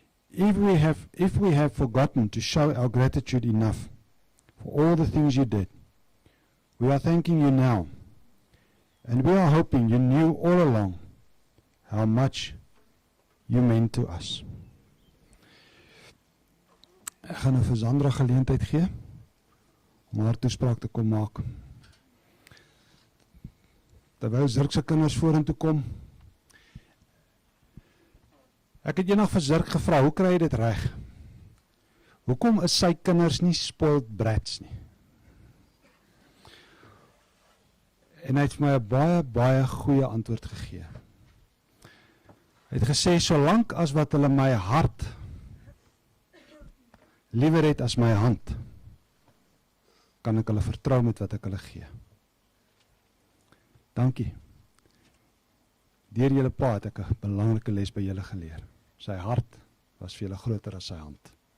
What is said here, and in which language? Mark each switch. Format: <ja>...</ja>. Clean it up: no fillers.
<en>If we have forgotten to show our gratitude enough for all the things you did, we are thanking you now, and we are hoping you knew all along how much you meant to us.</en> <af>Ek gaan nou vir Sandra geleentheid gee om haar toespraak te kom maak. Terwyl Zirk se kinders vorentoe kom. Ek het eendag vir Zirk gevra, hoe kry jy dit reg? Hoekom is sy kinders nie spoiled brats nie? En hy het vir my 'n baie goeie antwoord gegee. Hy het gesê, solank as wat hulle my hart liewer het as my hand, kan ek hulle vertrou met wat ek hulle gee. Dankie. Deur julle pa het ek 'n belangrike les by julle geleer. Sy hart was vir julle groter as sy hand.</af>